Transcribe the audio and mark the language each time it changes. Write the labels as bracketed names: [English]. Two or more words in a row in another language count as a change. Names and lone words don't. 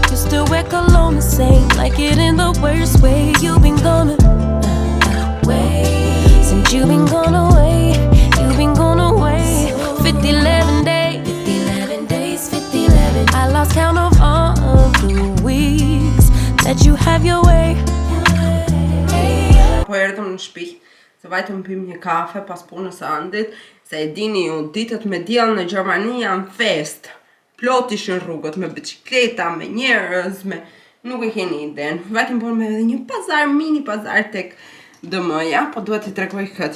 [English] You still wear cologne the same, like it in the worst way. You've been gone away. Since you've been gone away, you've been gone away. 50-11 days, 50-11 days, 50-11. I lost count of all of the weeks that you have your way. [Albanian] Po erdhëm në shtëpi, se vajtëm pim një kafe pas punës së Andit, se e dini ju, ditët me diell në Gjermani janë fest. Plot ishin rrugët me bicikleta, me njerëz, me nuk e keni iden. Vajtëm punë me edhe një pazar, mini pazar tek DM-ja, po duhet t'i tregoj këtë.